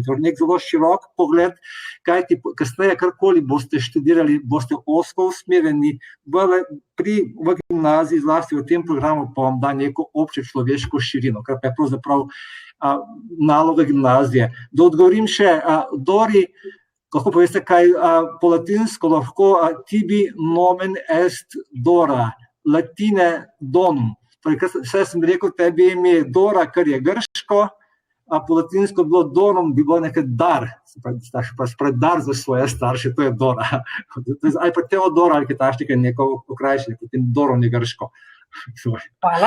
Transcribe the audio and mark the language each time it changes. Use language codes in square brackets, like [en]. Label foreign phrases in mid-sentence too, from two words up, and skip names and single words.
[sl] Torej nek zelo širok pogled, kajti kasneje karkoli boste študirali, boste ozko usmerjeni v gimnaziji, zlasti v tem programu, pa vam da neko obče človeško širino, kar pa je pravzaprav naloga gimnazije. Da odgovorim še, Dori, lahko poveste, kaj po latinsko lahko [la] tibi nomen est Dora, latine donum. [sl] Torej, vse sem rekel, tebi ime Dora, kar je grško, a po latinsko bilo donum, bi bilo nekaj dar, dar za svoje starše, to je Dora. Ali pa Teodora, ali kaj tašnega, neko okrajšanje, potem Doron je grško. Hvala.